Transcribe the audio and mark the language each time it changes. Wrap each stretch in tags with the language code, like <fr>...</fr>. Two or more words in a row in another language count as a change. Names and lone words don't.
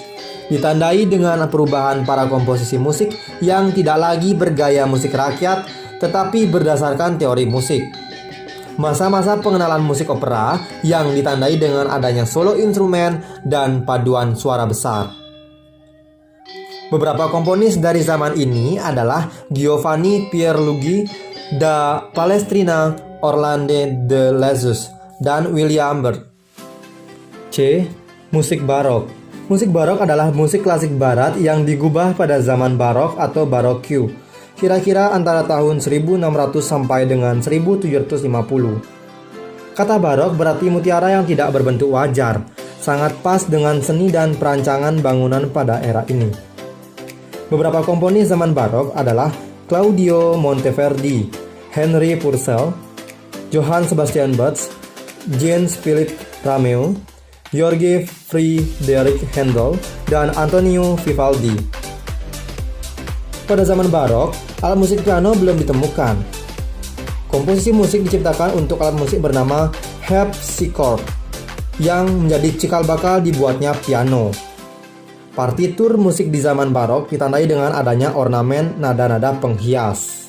<id>Ditandai dengan perubahan para komposisi musik yang tidak lagi bergaya musik rakyat, tetapi berdasarkan teori musik. Masa-masa pengenalan musik opera yang ditandai dengan adanya solo instrumen dan paduan suara besar. Beberapa komponis dari zaman ini adalah Giovanni Pierluigi da Palestrina, Orlando de Lesseps, dan William Byrd. C. Musik barok. Musik barok adalah musik klasik barat yang digubah pada zaman barok atau Baroque, kira-kira antara tahun 1600 sampai dengan 1750. Kata barok berarti mutiara yang tidak berbentuk wajar, sangat pas dengan seni dan perancangan bangunan pada era ini. Beberapa komponis zaman barok adalah Claudio Monteverdi, Henry Purcell, Johann Sebastian Bach, Jean-Philippe Rameau, George Friedrich Handel, dan Antonio Vivaldi. Pada zaman barok, alat musik piano belum ditemukan. Komposisi musik diciptakan untuk alat musik bernama harpsichord yang menjadi cikal bakal dibuatnya piano. Partitur musik di zaman barok ditandai dengan adanya ornamen nada-nada penghias.</id>